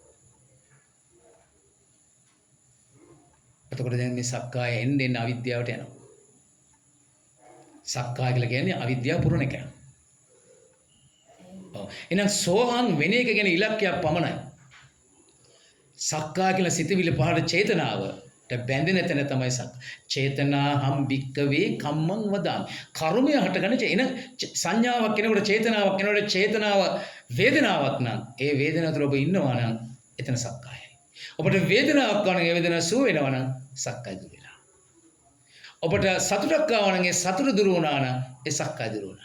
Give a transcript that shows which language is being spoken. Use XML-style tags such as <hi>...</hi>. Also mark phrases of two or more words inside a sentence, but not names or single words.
<si>එතකොට දැන් මේ සක්කාය එන්නේ අවිද්‍යාවට යනවා. සක්කාය කියලා කියන්නේ අවිද්‍යාව පුරණ එක. ඔව්. එහෙනම් සෝහන් වෙන එක ගැන ඉලක්කයක් පමණයි. සක්කාය කියලා සිතවිලි පහළ චේතනාවට බැඳෙන තැන තමයි</si> <pi>චේතනාහම් භික්කවේ කම්මං වදාමි.</pi> <si>කර්මය හටගන්න එන සංඥාවක් කෙනෙකුට චේතනාවක් කෙනෙකුට චේතනාව වේදනාවක් නම් ඒ වේදනාව තුළ ඔබ ඉන්නවා නම් එතන සක්කායයි. ඔබට වේදනාවක් ගන්න ඒ වේදනාව සුව වෙනවා නම් සක්කාය දුර වෙලා. ඔබට සතුටක් ආවා නම් ඒ සතුට දුරු වුණා නම් ඒ සක්කාය දුරු වුණා.</si>